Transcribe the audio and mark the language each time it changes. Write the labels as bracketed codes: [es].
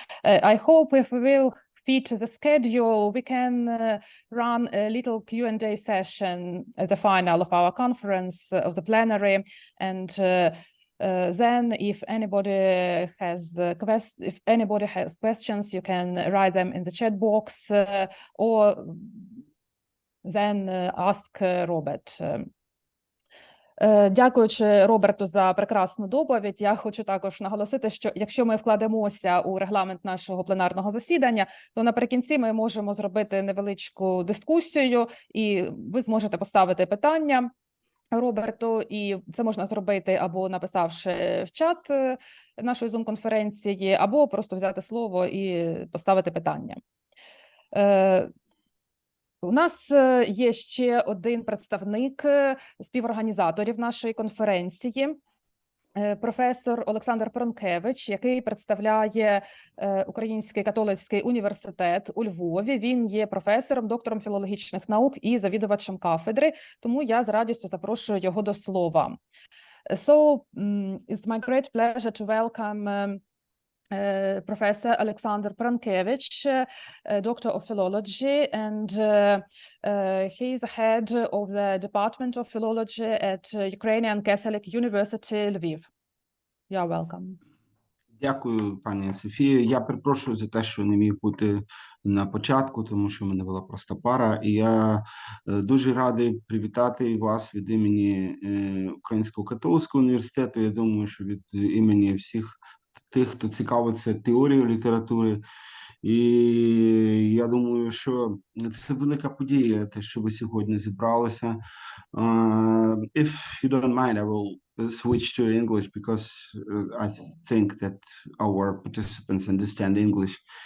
[en] I hope if we will fit the schedule, we can run a little Q&A session at the final of our conference of the plenary, and then if anybody has questions, you can write them in the chat box or then ask Robert. [uk] Дякуючи Роберту за прекрасну доповідь, я хочу також наголосити, що якщо ми вкладемося у регламент нашого пленарного засідання, то наприкінці ми можемо зробити невеличку дискусію, і ви зможете поставити питання Роберту, і це можна зробити або написавши в чат нашої Zoom-конференції, або просто взяти слово і поставити питання. У нас є ще один представник співорганізаторів нашої конференції, професор Олександр Пронкевич, який представляє Український католицький університет у Львові. Він є професором, доктором філологічних наук і завідувачем кафедри, тому я з радістю запрошую його до слова. [en] So, it's my great pleasure to welcome Professor Alexander Prankevich, Doctor of Philology, and he is head of the Department of Philology at Ukrainian Catholic University, Lviv. You are welcome. [uk] Дякую, пані Софія. Я перепрошую за те, що не міг бути на початку, тому що в мене була просто пара. І я дуже радий привітати вас від імені Українського католицького університету. Я думаю, що від імені всіх тих, хто цікавиться теорією літератури. І я думаю, що це велика подія, те, що ви сьогодні зібралися. [en] If you don't mind, I will switch to English because I think that our participants understand English.